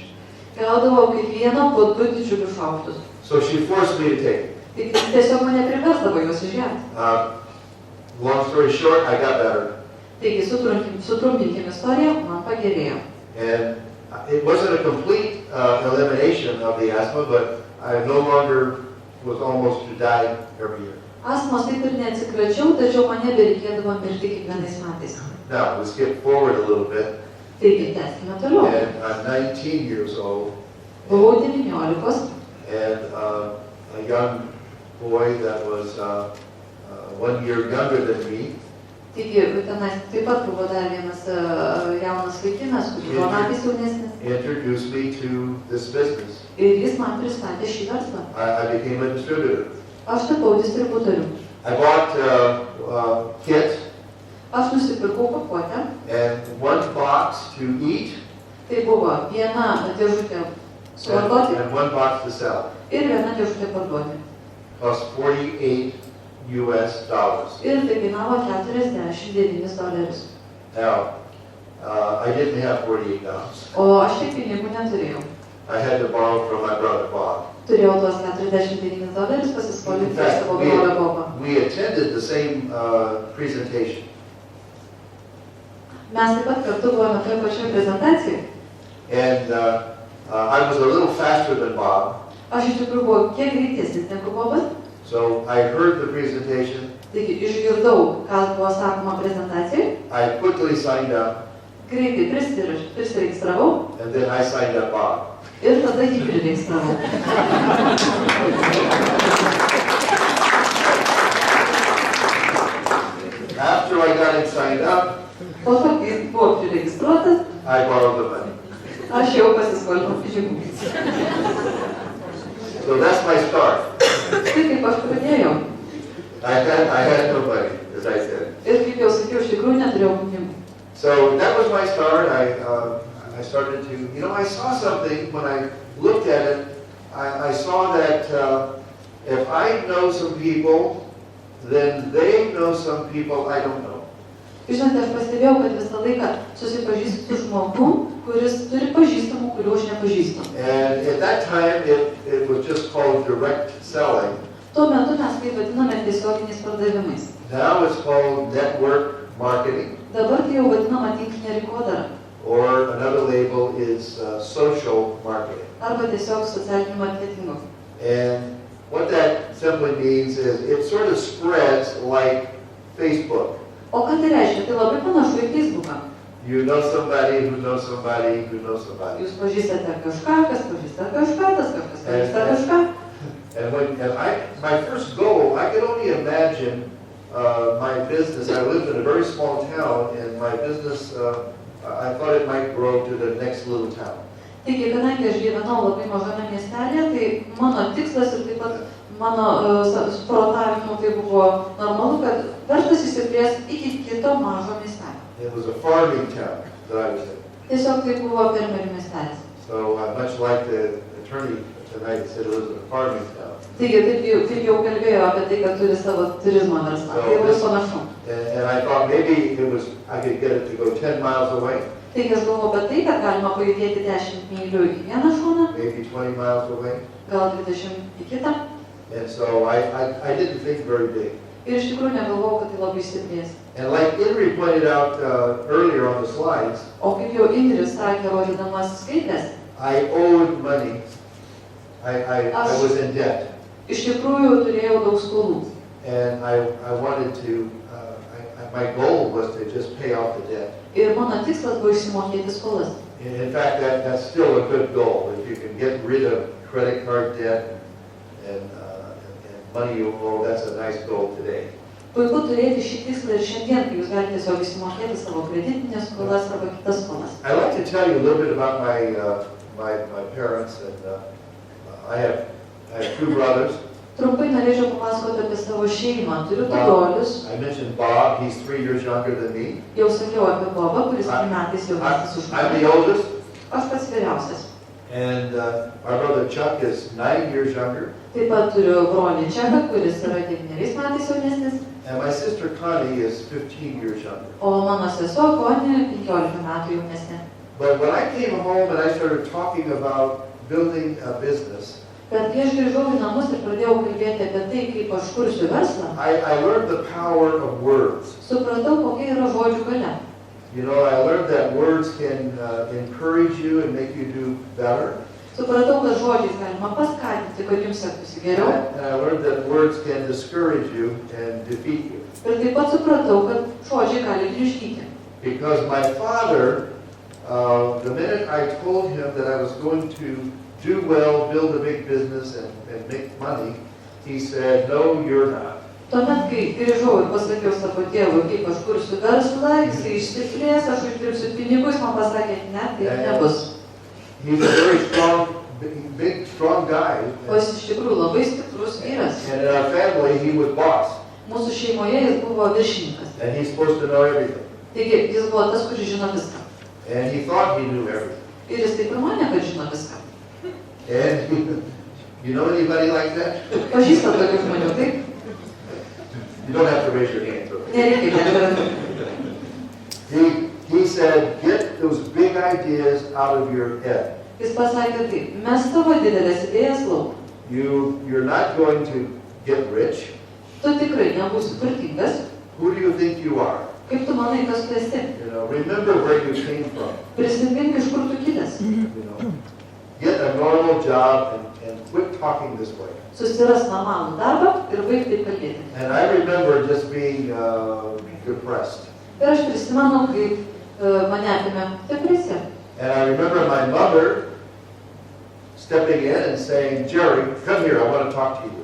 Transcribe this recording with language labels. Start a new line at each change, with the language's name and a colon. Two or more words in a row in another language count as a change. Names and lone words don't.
Lithuanian: gaudavo kiekvieną po 2 didžiulius šaukštus.
English: So she forced me to take it.
Lithuanian: Taigi tiesiog mane priversdavo juos išgerti.
English: Long story short, I got better.
Lithuanian: Taigi sutrumpinkim istoriją, man pagerėjo.
English: And it wasn't a complete elimination of the asthma, but I no longer was almost to die every year.
Lithuanian: Astmos taip ir neatsikračiau, tačiau mane bereikėdavo mirti kiekvienais metais.
English: Now, we skip forward a little bit,
Lithuanian: Taigi, tęskime toliau.
English: and I'm 19 years old,
Lithuanian: Buvau 19,
English: and a young boy that was 1 year younger than me
Lithuanian: taigi tenais taip pat buvo dar vienas jaunas vaikinas, kuris buvo metais jaunesnis.
English: introduced me to this business.
Lithuanian: Ir jis man pristatė šį verslą.
English: I became a distributor.
Lithuanian: Aš tapau distributoriu.
English: I bought a kit
Lithuanian: Aš nusipirkau pakuotę.
English: and one box to eat
Lithuanian: Tai buvo viena dėžutė suvartoti
English: and one box to sell.
Lithuanian: ir viena dėžutė parduoti.
English: Cost $48 US.
Lithuanian: Ir tai kainavo $49.
English: Now, I didn't have $48.
Lithuanian: O aš tiek pinigų neturėjau.
English: I had to borrow from my brother Bob.
Lithuanian: Turėjau tuos $49 pasiskolinti
English: In
Lithuanian: iš
English: fact,
Lithuanian: savo brolio Bobą.
English: we attended the same presentation.
Lithuanian: Mes taip pat kartu buvome toje pačioje prezentacijoje.
English: And I was a little faster than Bob,
Lithuanian: Aš iš tikrųjų buvau kiek greitesnis negu Bobas.
English: so I heard the presentation.
Lithuanian: Taigi išgirdau, kas buvo sakoma prezentacijoje.
English: I quickly signed up,
Lithuanian: Greitai prisiregistravau
English: and then I signed up Bob.
Lithuanian: ir tada jį priregistravau.
English: After I got him signed up,
Lithuanian: Po to, kai jis buvo priregistruotas,
English: I borrowed the money.
Lithuanian: aš jau pasiskolinau pinigų.
English: So that's my start.
Lithuanian: Tai kaip aš pradėjau.
English: I had no money, as I said.
Lithuanian: Ir kaip jau sakiau, iš tikrųjų neturėjau pinigų.
English: So that was my start. I started to, I saw something when I looked at it. I saw that if I know some people, then they know some people I don't know.
Lithuanian: Žinote, aš pastebėjau, kad visą laiką susipažįstu su žmogum, kuris turi pažįstamų, kurių aš nepažįstu.
English: And at that time, it was just called direct selling.
Lithuanian: Tuo metu mes tai vadiname tiesioginiais pardavimais.
English: Now it's called network marketing.
Lithuanian: Dabar tai jau vadinama tinklinė rinkodara.
English: Or another label is social marketing.
Lithuanian: Arba tiesiog socialiniu marketingu.
English: And what that simply means is it sort of spreads like Facebook.
Lithuanian: O ką tai reiškia? Tai labai panašu į Facebooką.
English: You know somebody who knows somebody who knows somebody.
Lithuanian: Jūs pažįstate kažką, kas pažįsta kažką, tas kažkas pažįsta kažką.
English: My first goal, I could only imagine my business. I lived in a very small town, and my business, I thought it might grow to the next little town.
Lithuanian: Taigi, kadangi aš gyvenau labai mažame miestelėje, tai mano tikslas ir taip pat mano protavimu tai buvo normalu, kad verslas įsiplės iki kito mažo miestelio.
English: It was a farming town that I was in.
Lithuanian: Tiesiog tai buvo fermerių miestelis.
English: So much like the attorney tonight said, it was a farming town.
Lithuanian: Taigi, taip jau kalbėjo apie tai, kad turi savo turizmo verslą. Tai labai panašu.
English: And I thought maybe I could get it to go 10 miles away.
Lithuanian: Taigi aš galvoju apie tai, kad galima pajudėti 10 mylių į vieną šoną,
English: Maybe 20 miles away.
Lithuanian: gal 20 į kitą.
English: And so I didn't think very big.
Lithuanian: Ir iš tikrųjų negalvojau, kad tai labai stiprės.
English: And like Henry pointed out earlier on the slides,
Lithuanian: O kaip jau Indris sakė, rodydamas skaidrės,
English: I owed money. I was in debt.
Lithuanian: iš tikrųjų turėjau daug skolų.
English: And I wanted to, my goal was to just pay off the debt.
Lithuanian: Ir mano tikslas buvo išsimokėti skolas.
English: In fact, that's still a good goal. If you can get rid of credit card debt and money you owe, that's a nice goal today.
Lithuanian: Puiku turėti šį tikslą ir šiandien, kai jūs galite tiesiog išsimokėti savo kreditinės skolas arba kitas skolas.
English: I'd like to tell you a little bit about my parents. And I have two brothers.
Lithuanian: Trumpai norėčiau papasakoti apie savo šeimą. Turiu du brolius.
English: I mentioned Bob. He's 3 years younger than me.
Lithuanian: Jau sakiau apie Bobą, kuris 3 metais jaunesnis už
English: I'm
Lithuanian: mane.
English: the oldest.
Lithuanian: Aš pats vyriausias.
English: And our brother Chuck is 9 years younger.
Lithuanian: Taip pat turiu brolį Čeką, kuris yra 9 metais jaunesnis.
English: And my sister Connie is 15 years younger.
Lithuanian: O mano sesuo Konė 15 metų jaunesnė.
English: But when I came home and I started talking about building a business,
Lithuanian: Bet kai aš grįžau į namus ir pradėjau kalbėti apie tai, kaip aš kursiu verslą,
English: I learned the power of words.
Lithuanian: supratau, kokia yra žodžių galia.
English: You know, I learned that words can encourage you and make you do better.
Lithuanian: Supratau, kad žodžiais galima paskatinti, kad jums sektųsi geriau.
English: And I learned that words can discourage you and defeat you.
Lithuanian: Ir taip pat supratau, kad žodžiai gali išgyti.
English: Because my father, the minute I told him that I was going to do well, build a big business and make money, he said, no, you're not.
Lithuanian: Tuomet, kai grįžau ir pasakiau savo tėvui, kaip aš kursiu verslą, jisai išsiplės, aš uždirbsiu pinigus, man pasakė, ne, taip nebus.
English: He's a very strong, big, strong guy.
Lithuanian: O jis iš tikrųjų labai stiprus vyras.
English: And in our family, he was boss.
Lithuanian: Mūsų šeimoje jis buvo viršininkas.
English: And he's supposed to know everything.
Lithuanian: Taigi, jis buvo tas, kuris žino viską.
English: And he thought he knew everything.
Lithuanian: Ir jis taip ir manė, kad žino viską.
English: And you know anybody like that?
Lithuanian: Pažįstat tokių žmonių, taip?
English: You don't have to raise your hand.
Lithuanian: Nereikia kelti.
English: He said, get those big ideas out of your head.
Lithuanian: Jis pasakė taip, mes tavo didelės idėjas lauk.
English: You're not going to get rich.
Lithuanian: Tu tikrai nebūsi turtingas.
English: Who do you think you are?
Lithuanian: Kaip tu manai, kas tu esi?
English: You know, remember where you came from.
Lithuanian: Prisimink, iš kur tu kilęs.
English: You know, get a normal job and quit talking this way.
Lithuanian: Susiras normalų darbą ir baig taip kalbėti.
English: And I remember just being depressed.
Lithuanian: Ir aš prisimenu, kaip mane apėmė depresija.
English: And I remember my mother stepping in and saying, Jerry, come here, I want to talk to you.